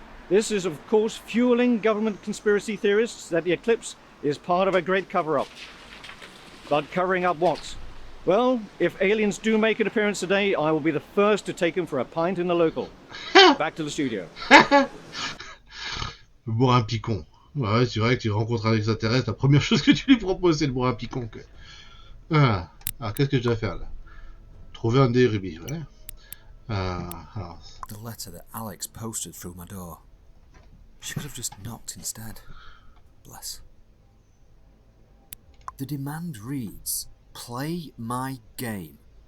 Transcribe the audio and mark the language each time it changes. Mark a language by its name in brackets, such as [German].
[English] This is, of course, fueling government conspiracy theorists that the eclipse is part of a great cover-up. But covering up what? Well, if aliens do make an appearance today, I will be the first to take them for a pint in the local. Back to the studio. [French] Boire un picon. Ouais, c'est vrai que tu rencontres un extraterrestre, la première chose que tu lui proposes, c'est de boire un picon. Alors, qu'est-ce que je dois faire là? Trouver un des rubis, ouais. Alors. [English] The letter that Alex posted through my door. She could have just knocked instead. Bless. The demand reads, play my game.